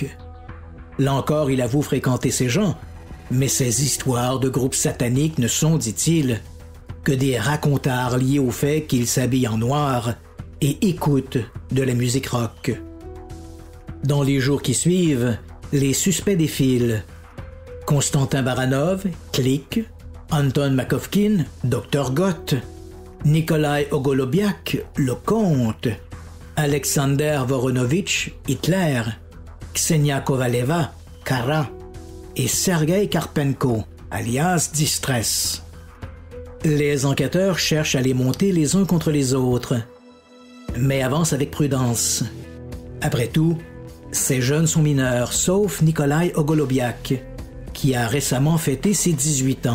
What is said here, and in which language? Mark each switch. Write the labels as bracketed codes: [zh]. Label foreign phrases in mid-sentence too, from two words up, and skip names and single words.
[fr] Là encore, il avoue fréquenter ces gens, mais ces histoires de groupes sataniques ne sont, dit-il, que des racontards liés au fait qu'il s'habille en noir et écoute de la musique rock. Dans les jours qui suivent, les suspects défilent. Konstantin Baranov, Click, Anton Makovkin, Dr. Goth, Nikolai Ogolobiak, le Comte, Alexander Voronovitch, Hitler, Ksenia Kovaleva, Kara et Sergueï Karpenko, alias Distress. Les enquêteurs cherchent à les monter les uns contre les autres, mais avancent avec prudence. Après tout, ces jeunes sont mineurs, sauf Nikolai Ogolobiak, qui a récemment fêté ses 18 ans.